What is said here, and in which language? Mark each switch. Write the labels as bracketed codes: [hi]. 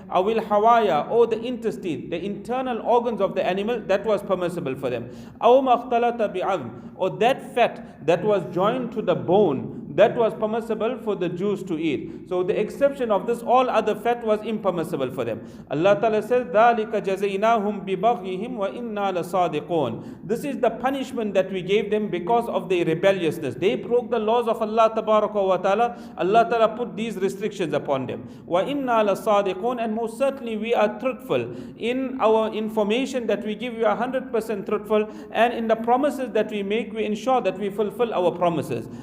[en] Awil hawaya, or the intestine, the internal organs of the animal, that was permissible for them. Aw makhtalata bi'azm, or that fat that was joined to the bone, that was permissible for the Jews to eat. So the exception of this, all other fat was impermissible for them. Allah Ta'ala says, [ar] ذَلِكَ جَزَيْنَاهُمْ بِبَغْيِهِمْ وَإِنَّا لَصَادِقُونَ. [en] This is the punishment that we gave them because of their rebelliousness. They broke the laws of Allah Ta'ala. Allah Ta'ala put these restrictions upon them. [ar] وَإِنَّا لَصَادِقُونَ, [en] and most certainly we are truthful. In our information that we give, we are 100% truthful. And in the promises that we make, we ensure that we fulfill our promises.